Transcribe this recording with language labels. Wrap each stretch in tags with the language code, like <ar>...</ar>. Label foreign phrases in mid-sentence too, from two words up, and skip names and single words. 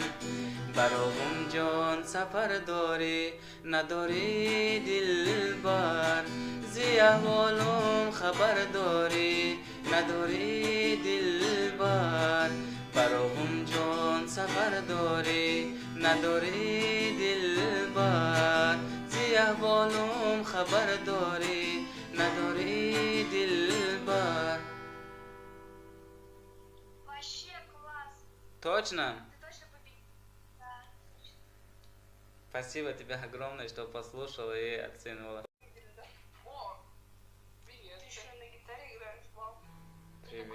<tg>براغم جان سفر داری نداری دلبر زی احوالم خبر داری نداری دلبر براغم جان سفر داری نداری دلبر زی احوالم خبر داری نداری دلبر</tg> <ru>Вообще класс. Точно? Ты точно победил. Да. Спасибо тебе огромное, что послушала и оценила. О, привет. Ты еще на гитаре играешь? Вау. Привет.</ru>